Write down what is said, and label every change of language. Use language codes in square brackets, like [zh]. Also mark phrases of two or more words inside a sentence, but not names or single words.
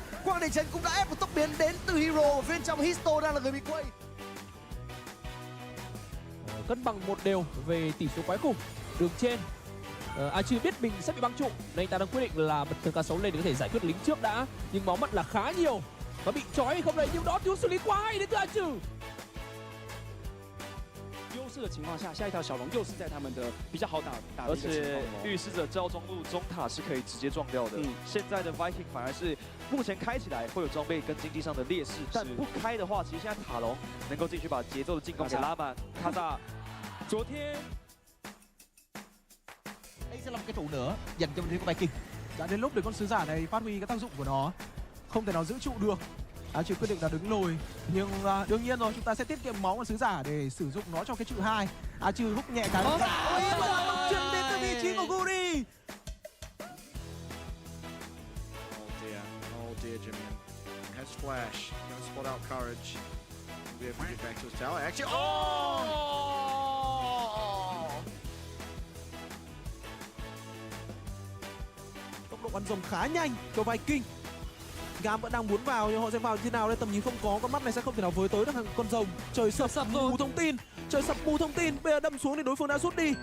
[vi] Quang Đình Trấn cũng đã ép một tốc biến đến từ Hero. Ở bên trong Histo đang là người bị quay. Cân bằng một đều về tỷ số quái khủng. Đường trên chưa biết mình sẽ bị băng trụ nên anh ta đang quyết định là bật thường K6 lên để có thể giải quyết lính trước đã, nhưng máu mất là khá nhiều và bị trói hay không đây, nhưng đó thiếu xử lý quá hay đến từ Trừ. [zh] 优势的情况下，下一条小龙又是在他们的比较好打的一个情况，而且御使者招中路中塔是可以直接撞掉的。现在的 Viking 反而是目前开起来会有装备跟经济上的劣势，但不开的话，其实现在塔龙能够进去把节奏的进攻给拉满。卡萨昨天 [vi] Đây sẽ là một cái trụ nữa dành cho bên phía của Viking. Đã đến lúc để con sứ giả này phát huy cái tác dụng của nó. Không thể nào giữ trụ được. Chỉ quyết định là đứng lùi. Nhưng đương nhiên rồi, chúng ta sẽ tiết kiệm máu con sứ giả để sử dụng nó cho cái trụ 2. Trừ hút nhẹ cái. Chân đến từ vị trí của Guri. [en] Oh dear, Jimin. Has flash. Gonna spot out courage. We'll be able to get back to his tower. Actually, [vi] Tốc độ bắn rồng khá nhanh cho Viking. GAM vẫn đang muốn vào nhưng họ sẽ vào như thế nào đây, tầm nhìn không có, con mắt này sẽ không thể nào với tới được con rồng. Trời sập mù thông tin, trời sập mù thông tin, bây giờ đâm xuống thì đối phương đã rút đi.